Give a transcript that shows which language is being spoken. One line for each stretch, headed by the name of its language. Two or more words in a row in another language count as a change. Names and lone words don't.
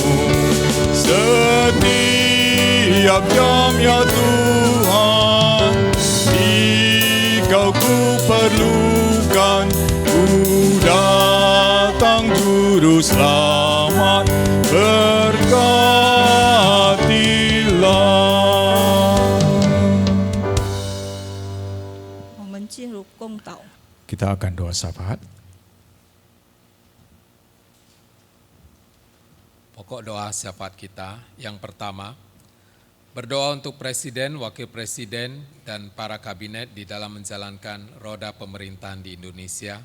Indonesian: Setiap jam, ya Tuhan, Dikau ku perlukan. Ku datang Juru Selamat, berkatilah.
Chinese: 我们进入共祷。
Indonesian: Kita akan doa syafaat. Pokok doa syafaat kita yang pertama, berdoa untuk Presiden, Wakil Presiden, dan para kabinet di dalam menjalankan roda pemerintahan di Indonesia.